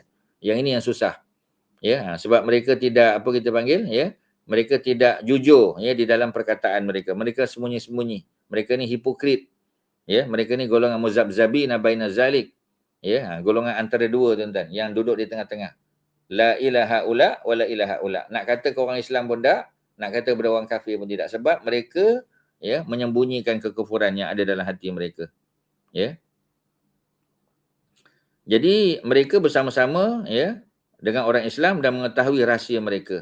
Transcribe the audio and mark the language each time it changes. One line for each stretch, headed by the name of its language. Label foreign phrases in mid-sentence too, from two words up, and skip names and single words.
Malay: Yang ini yang susah, ya. Sebab mereka tidak ya, mereka tidak jujur, ya, di dalam perkataan mereka. Mereka sembunyi-sembunyi. Mereka ni hipokrit, ya. Mereka ni golongan
Arabic: مذبذبين بين ذلك,
Malay: ya. Golongan antara dua, tuan-tuan, yang duduk di tengah-tengah.
Arabic: لا إلى هؤلاء ولا إلى هؤلاء.
Malay: Nak kata ke orang Islam pun tak, nak kata kepada orang kafir pun tidak, sebab mereka, ya, menyembunyikan kekufuran yang ada dalam hati mereka, ya. Jadi mereka bersama-sama, ya, dengan orang Islam dan mengetahui rahsia mereka.